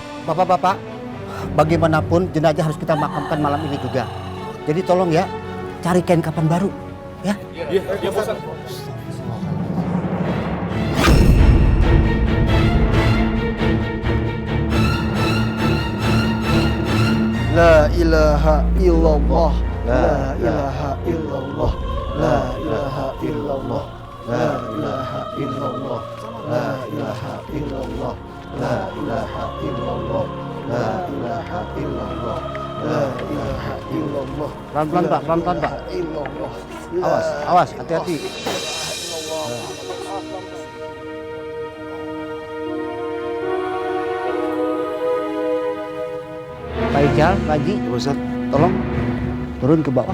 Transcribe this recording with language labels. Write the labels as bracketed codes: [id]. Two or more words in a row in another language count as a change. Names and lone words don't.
[id] Bapak-bapak, bagaimanapun jenazah harus kita makamkan malam ini juga. Jadi tolong ya, cari kain kapan baru, ya. Iya, Pak Ustadz. [ar] لا إله إلا الله لا إله إلا الله لا إله إلا الله لا إله إلا الله لا إله إلا الله لا إله إلا الله لا إله إلا الله لا إله إلا الله. [id] Pelan-pelan Pak, pelan-pelan Pak. Awas, awas, hati-hati. Pak Ijal, Pak Haji, Ya Pak Ustadz. tolong turun ke bawah.